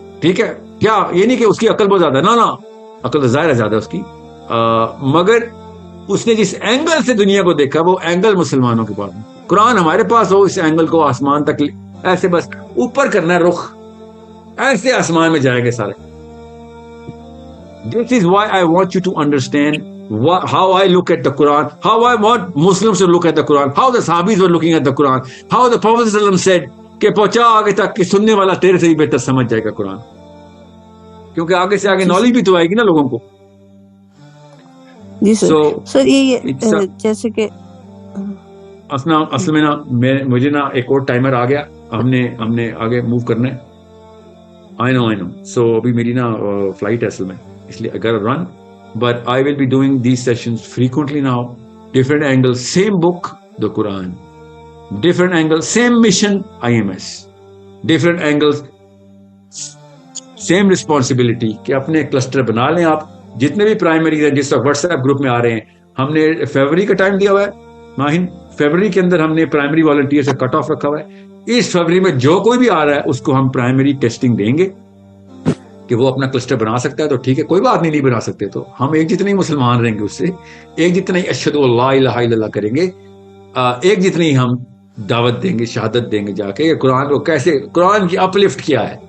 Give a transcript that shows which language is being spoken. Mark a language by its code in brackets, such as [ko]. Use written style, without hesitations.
[ur] ٹھیک ہے، کیا یہ نہیں کہ اس کی عقل بہت زیادہ، نا عقل تو ظاہر ہے زیادہ اس کی، مگر اس نے جس اینگل سے دنیا کو دیکھا وہ اینگل مسلمانوں کے پاس. قرآن ہمارے پاس ہو، اس اینگل کو آسمان تک ایسے بس اوپر کرنا ہے رخ، ایسے آسمان میں جائیں گے سارے. [en] This is why I want you to understand how I look at the Quran, how I want Muslims to look at the Quran, how the Sahabis were looking at the Quran, how the Prophet ﷺ said [ur] کہ پہنچا آگے تک کہ سننے والا تیرے سے بھی بہتر سمجھ جائے گا قرآن، کیونکہ آگے سے آگے نالج بھی تو آئے گی نا لوگوں کو. جی سر. سر یہ جیسے کہ اصل میں نا مجھے نا ایک اور ٹائمر آ گیا، ہم نے آگے موو کرنا ہے. [en] I know. [ur] So ابھی میری نا فلائٹ ہے اصل میں، اس لیے [en] I gotta run. But I will be doing these sessions frequently now. Different angles, same book, the Quran. Different angles, same mission, IMS. Different angles, same responsibility. [ur] کہ اپنے cluster بنا لیں آپ، جتنے بھی پرائمریز ہیں جس وقت واٹس ایپ گروپ میں آ رہے ہیں. ہم نے فیبرری کا ٹائم دیا ہوا ہے ماہین، فیبرری کے اندر ہم نے پرائمری والنٹیئر سے کٹ آف رکھا ہوا ہے. اس فیبرری میں جو کوئی بھی آ رہا ہے اس کو ہم پرائمری ٹیسٹنگ دیں گے کہ وہ اپنا کلسٹر بنا سکتا ہے تو ٹھیک ہے، کوئی بات نہیں بنا سکتے تو ہم ایک جتنے ہی مسلمان رہیں گے، اس سے ایک جتنا ہی اشہد اللہ الہ الا اللہ کریں گے، ایک جتنی ہم دعوت دیں گے، شہادت دیں گے جا کے قرآن کو کیسے، قرآن کی اپ لفٹ کیا ہے.